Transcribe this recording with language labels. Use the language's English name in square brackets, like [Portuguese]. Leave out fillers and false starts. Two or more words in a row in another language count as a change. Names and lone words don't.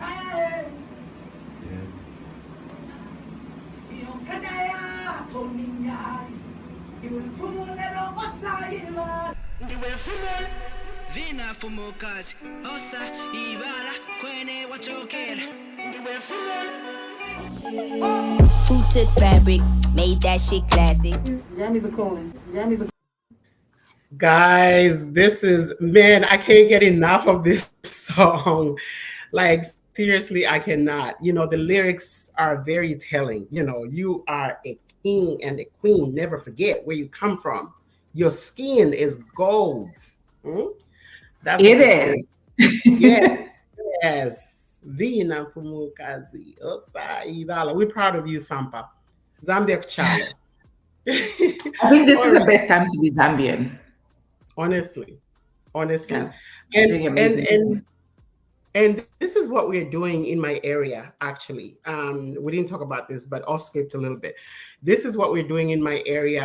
[Nyanja] Vina fumukazi osa ibala kwene wachokera [English] Who took fabric, made that shit classic? Guys, this is, man, I can't get enough of this song. Like, seriously, I cannot. You know, the lyrics are very telling. You know, you are a king and a queen. Never forget where you come from. Your skin is gold. That's it is. Yes. [Nyanja] Vina fumukazi osa ibala. [English] We're proud of you, Sampa. Zambia Chalo. I think this is the best time to be Zambian. Honestly. Yeah. And this is what we're doing in my area, actually. We didn't talk about this, but off script a little bit. This is what we're doing in my area.